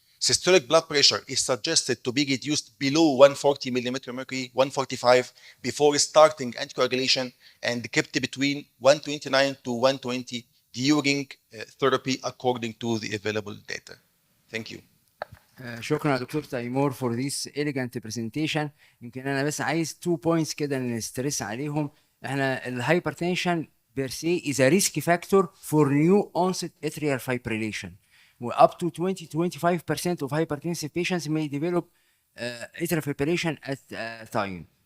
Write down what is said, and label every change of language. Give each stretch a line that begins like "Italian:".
English: Systolic blood pressure is suggested to be reduced below 140 millimeter mercury, 145, before starting anticoagulation, and kept between 129 to 120 during therapy according to the available data. Thank you.
Arabic: شكرا يا دكتور تيمور
English: for this elegant presentation.
Arabic: يمكن انا بس عايز
English: 2 points
Arabic: كده نسترس عليهم. احنا الهايبرتنشن
English: per se is a risk factor for new onset atrial fibrillation. Up to 20-25% of hypertensive patients may develop atrial fibrillation at time.